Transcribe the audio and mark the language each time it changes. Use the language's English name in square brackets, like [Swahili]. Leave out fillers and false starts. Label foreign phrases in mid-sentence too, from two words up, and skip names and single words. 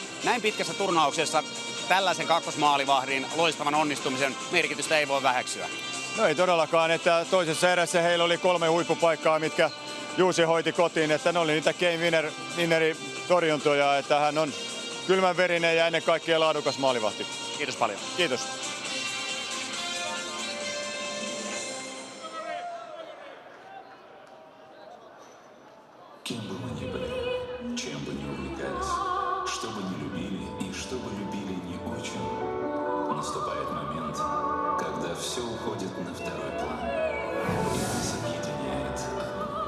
[Finnish] Näin pitkässä turnauksessa tällaisen kakkosmaalivahdin loistavan onnistumisen merkitystä ei voi väheksyä. No ei todellakaan, että toisessa erässä heillä oli 3 huippupaikkaa, mitkä Juusi hoiti kotiin, että ne oli niitä [English] game winneri [Finnish] torjuntoja, että hän on kylmänverinen ja ennen kaikkea laadukas maalivahti. Kiitos paljon. Kiitos. [Russian] Кем бы мы ни были, чем бы ни увлекались, что бы ни любили и что бы любили не очень, наступает момент, когда все уходит на второй план, и нас объединяет одно.